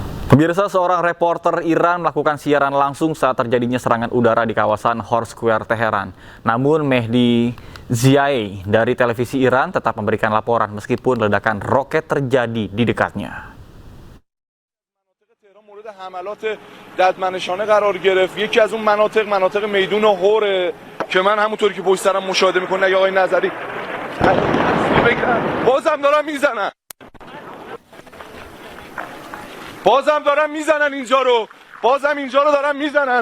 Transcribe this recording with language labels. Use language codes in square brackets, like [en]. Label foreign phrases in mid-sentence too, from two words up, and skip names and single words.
[id] Pemirsa, seorang reporter Iran melakukan siaran langsung saat terjadinya serangan udara di kawasan Hor Square, Teheran. Namun Mehdi Ziaei dari televisi Iran tetap memberikan laporan meskipun ledakan roket terjadi di dekatnya. [fa] حملات ددمنشانه قرار گرفت. یکی از اون مناطق میدون هوره که من همونطوری که پشت سرم مشاهده میکنه آقای نظری بازم دارن میزنن اینجا رو، بازم اینجا رو دارن میزنن.